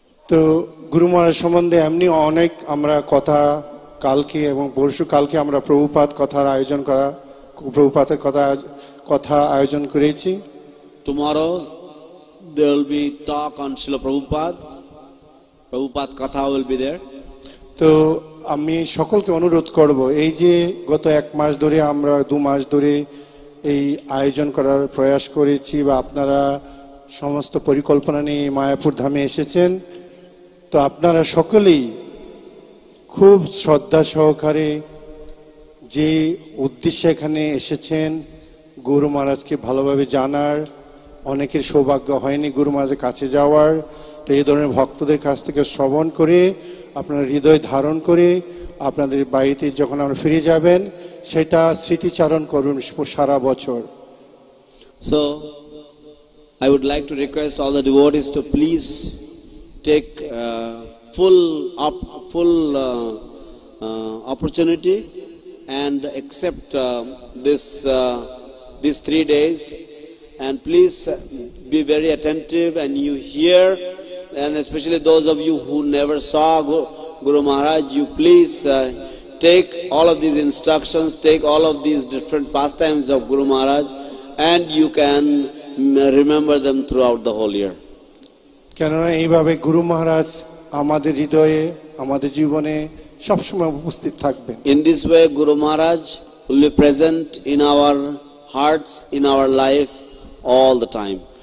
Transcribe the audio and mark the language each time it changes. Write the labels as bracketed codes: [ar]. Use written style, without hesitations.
[bn] তো গুরু মহারাজ সম্বন্ধে এমনি অনেক আমরা কথা কালকে এবং পরশু কালকে আমরা প্রভুপাদের কথা আয়োজন করেছি। [en] Tomorrow there will be talk on Srila Prabhupada Katha will be there. [bn] তো আমি সকলকে অনুরোধ করব, এই যে গত 1 মাস ধরে আমরা 2 মাস ধরে এই আয়োজন করার প্রয়াস করেছি বা আপনারা সমস্ত পরিকল্পনা নিয়ে মায়াপুর ধামে এসেছেন, তো আপনারা সকলেই খুব শ্রদ্ধা সহকারে যে উদ্দেশ্যে এখানে এসেছেন গুরু মহারাজকে ভালোভাবে জানার, অনেকের সৌভাগ্য হয়নি গুরু মহারাজের কাছে যাওয়ার, তো এই ধরনের ভক্তদের কাছ থেকে শ্রবণ করে আপনারা হৃদয় ধারণ করে আপনাদের বাড়িতে যখন আমরা ফিরে যাবেন সেটা স্মৃতিচারণ করুন সারা বছর। [en] So I would like to request all the devotees to please take full opportunity and accept these 3 days, and please be very attentive and you hear, and especially those of you who never saw Guru Maharaj, you please take all of these instructions, take all of these different pastimes of Guru Maharaj, and you can remember them throughout the whole year. [bn] কেননা এইভাবে গুরু মহারাজ আমাদের হৃদয়ে আমাদের জীবনে সবসময় উপস্থিত থাকবেন। [en] In this way Guru Maharaj will be present in our hearts, in our life all the time.